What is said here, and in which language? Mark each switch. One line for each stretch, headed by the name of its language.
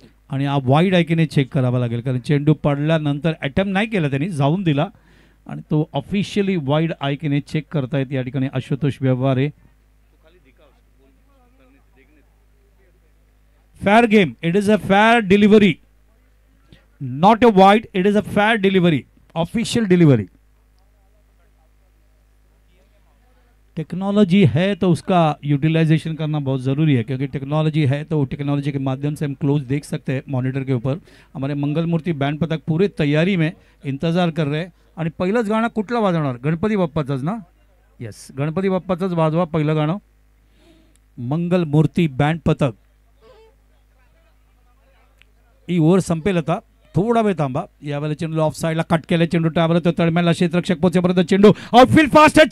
Marathi: आणि हा वाईड आहे की नाही चेक करावा लागेल, कारण चेंडू पडल्यानंतर अटेम्प्ट नाही केला त्यांनी, जाऊन दिला आणि तो ऑफिशियली वाईड आहे की नाही चेक करतायत या ठिकाणी Ashutosh Vyavahare.
English: Fair game, it is a fair delivery, not a wide, it is a fair delivery, official delivery.
Hindi: Technology है तो उसका यूटिलाइजेशन करना बहुत ज़रूरी है, क्योंकि टेक्नोलॉजी है तो टेक्नोलॉजी के माध्यम से हम क्लोज देख सकते हैं मॉनिटर के ऊपर. हमारे मंगल मूर्ति बैंड पथक पूरे तैयारी में इंतजार कर रहे हैं.
Marathi: आणि पहिलंच गाणं कुठलं वाजवणार, गणपती बाप्पाचंच ना. येस, गणपती बाप्पाचंच वाजवा पहिलं गाणं. मंगल मूर्ति बँड पथक ही ओव्हर संपेल आता, थोडा वेळ थांबा. यावेळेला चेंडू ऑफ साईडला कट केले, चेंडू ट्रॅव्हल होतो तळमॅनला, क्षेत्ररक्षक पोहोचेपर्यंत चेंडू आउटफील्ड फास्ट आहे.